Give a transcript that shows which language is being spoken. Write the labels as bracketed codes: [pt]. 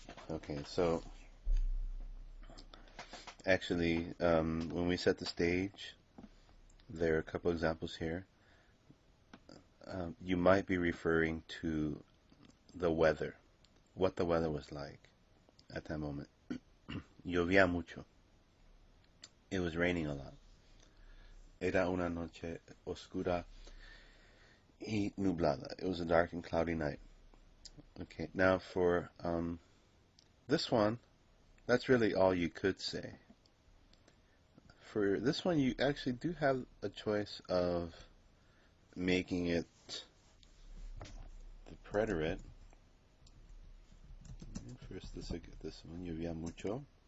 [en] Okay, so actually, when we set the stage, there are a couple examples here. You might be referring to the weather, what the weather was like at that moment. [es] Llovía mucho. [en] It was raining a lot. [es] Era una noche oscura y nublada. [en] It was a dark and cloudy night. Okay, now for this one, that's really all you could say. For this one, you actually do have a choice of making it the preterite. First, this one, [es] llovía mucho.